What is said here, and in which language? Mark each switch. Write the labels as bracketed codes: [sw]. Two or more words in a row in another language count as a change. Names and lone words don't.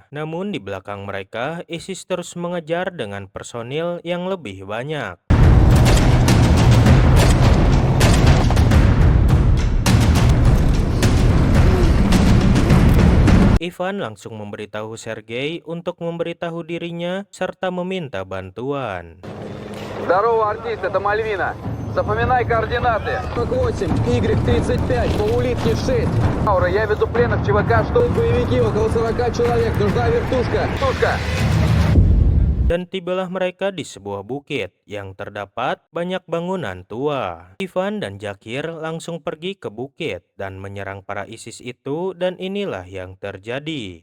[id] Namun di belakang mereka, ISIS terus mengejar dengan personil yang lebih banyak. Ivan langsung memberitahu Sergei untuk memberitahu dirinya serta meminta bantuan. [ru] Здорово, артист, это Мальвина. Запоминай координаты. 48, Y35, по улитке 6. Аура, я веду пленных ЧВК, что боевики, около 40 человек. Нужна вертушка. Вертушка. [id] Dan tibalah mereka di sebuah bukit yang terdapat banyak bangunan tua. Ivan dan Jakir langsung pergi ke bukit dan menyerang para ISIS itu dan inilah yang terjadi.